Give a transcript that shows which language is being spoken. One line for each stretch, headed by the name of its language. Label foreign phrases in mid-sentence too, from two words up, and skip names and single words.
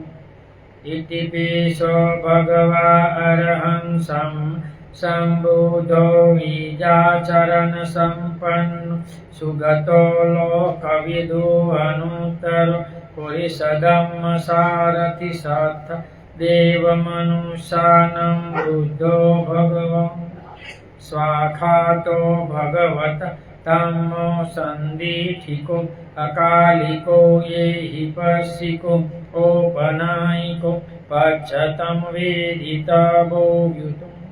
Pali: इति पिसो भगवा अरहं सम्बुद्धो विजाचरण संपन्न सुगतो लोकविदो अनुत्तरो पुरुषधम्म सारथि सत्थ देवमनुष्यानं बुद्धो भगवान् स्वाखातो भगवत तमो सन्दीठिको अकालिको ये हि पश्यिको ओपनायिको पच्छतं वेदितवो युतो